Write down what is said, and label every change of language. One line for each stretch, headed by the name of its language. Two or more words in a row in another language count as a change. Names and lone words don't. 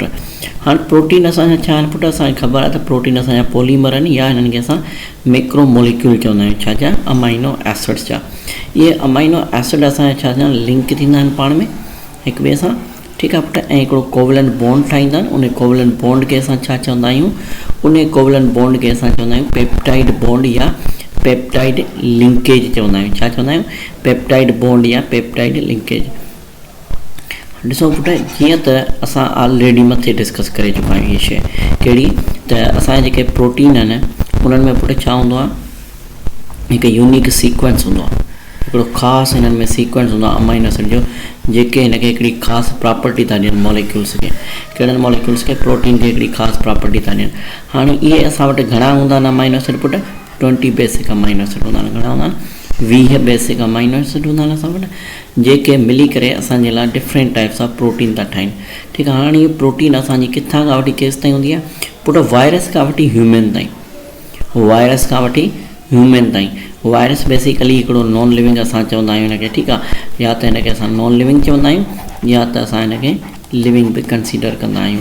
Sindhi: हाणे प्रोटीन असांजा छा आहिनि पुट? असांखे ख़बर आहे त प्रोटीन असांजा पॉलीमर आहिनि, या हिननि खे असां
English: macro molecule
Sindhi: चवंदा आहियूं। छाजा?
English: amino acids
Sindhi: जा। इहे
English: amino acid
Sindhi: असांजा छा लिंक थींदा आहिनि पाण में हिक ॿिए सां, ठीकु आहे पुटु। ऐं हिकिड़ो
English: covalent bond
Sindhi: ठाहींदा आहिनि, उन
English: covalent bond
Sindhi: खे असां छा चवंदा आहियूं, उन
English: covalent bond
Sindhi: खे असां चवंदा आहियूं
English: peptide bond
Sindhi: या
English: peptide linkage
Sindhi: चवंदा आहियूं। छा चवंदा आहियूं,
English: peptide bond या peptide linkage।
Sindhi: ॾिसो पुटु, जीअं त असां ऑलरेडी मथे डिस्कस करे चुका आहियूं इहा शइ कहिड़ी, त असांजा जेके प्रोटीन आहिनि उन्हनि में पुटु छा हूंदो आहे, हिकु
English: unique sequence
Sindhi: हूंदो आहे, हिकिड़ो ख़ासि हिननि में सीक्वेंस हूंदो आहे
English: amino acid
Sindhi: जो, जेके हिनखे हिकिड़ी ख़ासि प्रॉपर्टी था ॾियनि मॉलिक्यूल्स खे। कहिड़नि मॉलिक्यूल्स खे, प्रोटीन खे हिकिड़ी ख़ासि प्रॉपर्टी था ॾियनि। हाणे इहे असां वटि घणा हूंदा आहिनि
English: amino acid
Sindhi: पुटु, 20
English: basic amino acid
Sindhi: हूंदा आहिनि। घणा हूंदा आहिनि, 20
English: basic amino acid
Sindhi: हूंदा आहिनि असां वटि, जेके मिली करे असांजे लाइ
English: different types of protein
Sindhi: था ठाहिनि। ठीकु आहे। हाणे इहे प्रोटीन असांजी किथां खां वठी केसि ताईं हूंदी आहे पुटु, वायरस खां वठी ह्यूमन ताईं, वायरस खां वठी ह्यूमन ताईं।
English: virus basically
Sindhi: हिकिड़ो
English: non living
Sindhi: असां चवंदा आहियूं हिनखे, ठीकु आहे, या त हिनखे असां
English: non living
Sindhi: चवंदा आहियूं या त असां हिनखे लिविंग बि कंसीडर कंदा आहियूं।